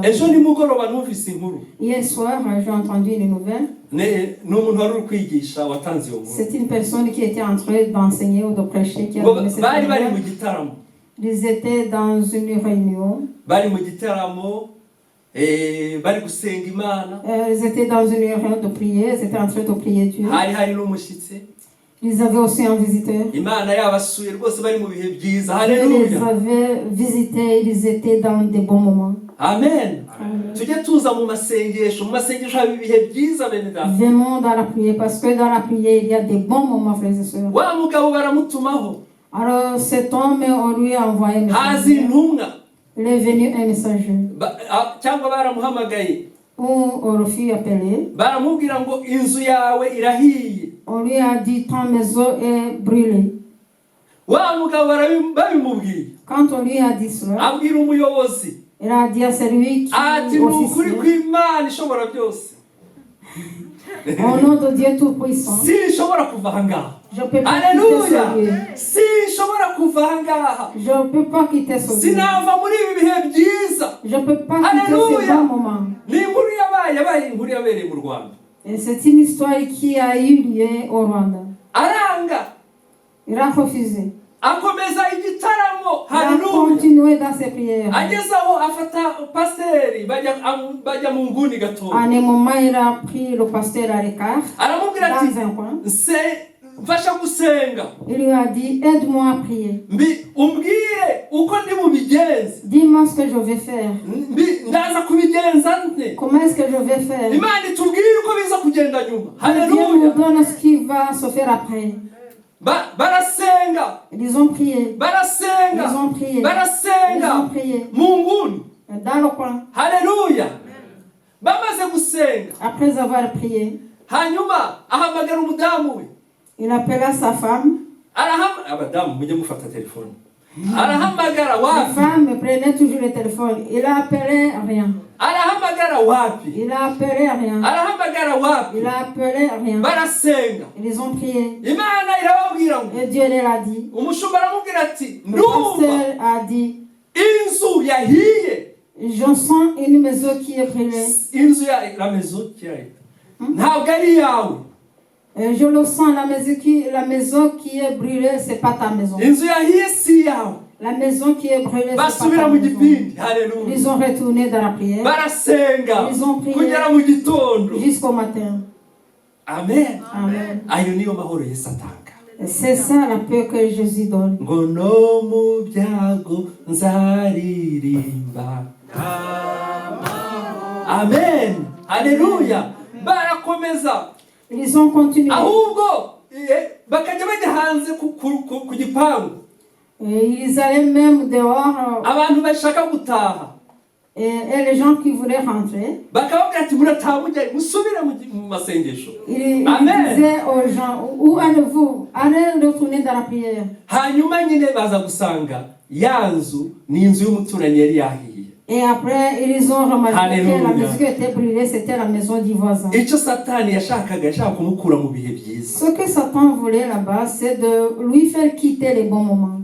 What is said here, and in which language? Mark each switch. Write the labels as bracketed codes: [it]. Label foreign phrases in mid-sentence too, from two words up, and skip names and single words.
[rw] Ejo [fr] donnée. [rw] nimugoroba numvise inkuru, [fr] Hier soir, j'ai entendu une nouvelle. [rw] n'umuntu wari uri kwigisha watanze iyo nkuru. [fr] C'est une personne qui était en train d'enseigner ou de prêcher qui a [rw] Ngo [fr] donné cette [rw] bari bari mu [fr] nouvelle. [rw] gitaramo, [fr] Ils étaient dans une réunion. [rw] bari mu gitaramo bari gusenga Imana. [fr] Ils étaient dans une réunion de prière. Ils étaient en train de prier Dieu. [rw] hari n'umushyitsi. [fr] Ils avaient aussi un visiteur. [rw] Imana yabasuye rwose bari mu bihe byiza. [fr] Dieu les [rw] Haleluya. [fr] avait visités. Ils étaient dans des bons moments. [rw] Amen. Tujye tuza mu masengesho haba ibihe byiza bene data. [fr] Vraiment dans la prière, parce que dans la prière, il y a des bons moments, frères et sœurs. [rw] wa mugabo baramutumaho, [fr] Alors cet homme, on lui a envoyé un [rw] haza [fr] messager. [rw] intumwa [fr] Il est venu un messager. [rw] cyangwa baramuhamagaye, [fr] Où on le fit appeler. [rw] baramubwira ngo inzu yawe irahiye. [fr] On lui a dit, ta maison est brûlée. [rw] wa mugabo babimubwiye, [fr] Quand on lui a dit cela, [rw] abwira umuyobozi [fr] il a dit à celui qui [rw] ati [fr] est [rw] ni ukuri [fr] officier, [rw] kw'Imana ishobora byose, [fr] au nom de Dieu Tout-Puissant, [rw] sinshobora kuva aha ngaha. [fr] je ne peux pas [rw] Haleluya. [fr] quitter ce lieu. [rw] Sinshobora kuva aha ngaha. [fr] Je ne peux pas quitter ce lieu. [rw] Sinava muri ibi bihe byiza. [fr] Je ne peux pas quitter ce Alléluia. bon moment. [rw] Ni inkuru yabaye inkuru yabereye mu Rwanda. [fr] Et c'est une histoire qui a eu lieu au Rwanda. [rw] Aranga [fr] Il a refusé. [rw] akomeza igitaramo. [fr] Il a [rw] Haleluya. [fr] continué dans ses prières. [rw] Ageze aho afata pasiteri bajya mu nguni gatoya. [fr] En un moment, il a pris le pasteur à l'écart, [rw] Aramubwira ati [fr] dans un coin. [rw] mfasha gusenga, [fr] Il lui a dit, aide-moi à prier. [rw] umbwire uko ndi bubigenze, [fr] Dis-moi ce que je vais faire. [rw] ndaza kubigenza nte. [fr] Comment est-ce que je vais faire? [rw] Imana itubwire uko biza kugenda nyuma. [fr] Que Dieu [rw] Haleluya. [fr] nous donne ce qui va se faire après. [rw] Barasenga, [fr] Ils ont prié. [rw] barasenga, [fr] Ils ont prié. Ils [rw] barasenga [fr] ont prié. [rw] mu nguni. [fr] Dans le coin. [rw] Haleluya. Bamaze gusenga, [fr] Après avoir prié, [rw] hanyuma ahamagara umudamu we. [fr] il appela sa femme. [rw] Abadamu mujye mufata telefone. Arahamagara [fr] La [rw] wapi? [fr] femme prenait toujours le téléphone. Il a appelé rien. [rw] Arahamagara wapi? [fr] Il a appelé rien. [rw] Arahamagara wapi? [fr] Il a appelé rien. [rw] Barasenga. [fr] Ils ont prié. [rw] Imana irababwira ngo, [fr] Et Dieu leur a dit. [rw] umushumba aramubwira ati, [fr] Le [rw] ndumva [fr] pasteur a dit, [rw] inzu yahiye. [fr] je sens une maison qui est brûlée. [rw] Inzu ya [fr] la maison [rw] kiraye. Ntabwo ari yawe. [fr] Je le sens, la maison qui est brûlée, c'est pas ta maison. [rw] Inzu yahiye si yawe. [fr] La maison qui est brûlée, c'est pas [rw] Basubira [fr] ta [rw] mu [fr] maison. [rw] gipindi. Haleluya. [fr] Ils ont retourné dans la prière [rw] Barasenga [fr] Ils ont prié. [rw] kugera mu gitondo. [fr] jusqu'au matin. [rw] Amen. [fr] Amen. [rw] Ayo niyo mahoro Yesu atanga. [fr] C'est ça la paix que Jésus donne. [rw] Ngo no mu byago nzaririmba. Amen. Haleluya. Barakomeza. [fr] Ils ont continué. [rw] Ahubwo bakajya bajya hanze ku gipangu. [fr] Et ils allaient même dehors. [rw] Abantu bashaka gutaha. [fr] Et les gens qui voulaient rentrer, [rw] Bakababwira ati murataha mujya musubire mu masengesho. [fr] ils [rw] Amen. [fr] disaient aux gens, où allez-vous? Allez retourner dans la prière. [rw] Hanyuma nyine baza gusanga ya nzu ni inzu y'umuturanyi yari yahiye. [fr] Et après, ils ont remarqué Alléluia. que la maison qui était brûlée, c'était la maison du voisin. [rw] Icyo Satani yashaka kumukura mu bihe byiza. [fr] Ce que Satan voulait là-bas, c'est de lui faire quitter les bons moments.